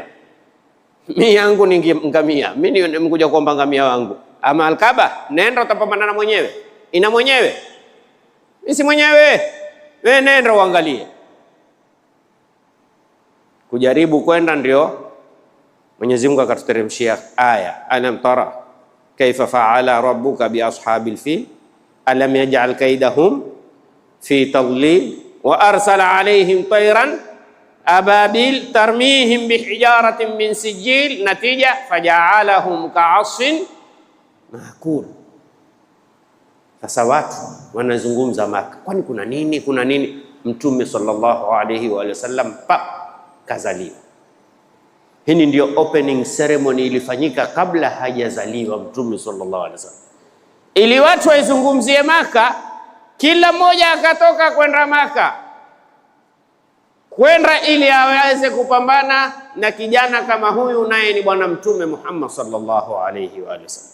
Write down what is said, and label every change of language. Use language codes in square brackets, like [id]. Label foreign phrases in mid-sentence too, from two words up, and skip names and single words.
[sw] Mimi yangu ni ngamia, mimi nimekuja kuomba ngamia wangu. Ama Al-Kaaba nenda utapambana na mwenyewe, ina mwenyewe, mimi si mwenyewe, wewe nenda uangalie. Kujaribu kwenda ndio Mwenyezi Mungu akatuteremshia aya, [ar] ألم تر كيف فعل ربك بأصحاب الفيل ألم يجعل كيدهم في تضليل وأرسل عليهم طيرا أبابيل ترميهم بحجارة من سجيل نتيجة فجعلهم كعصف مأكول. [sw] Sasa watu wanazungumza Maka, kwani kuna nini? Kuna nini? Mtume [ar] صلى الله عليه وسلم [sw] kazaliwa. Hii ndio [en] opening ceremony [sw] ilifanyika kabla hajazaliwa Mtume [ar] صلى الله عليه وسلم, [sw] ili watu waizungumzie Maka. Kila mmoja akatoka kwenda Maka, kwenda ili aweze kupambana na kijana kama huyu, naye ni bwana Mtume Muhammad [ar] صلى الله عليه وسلم.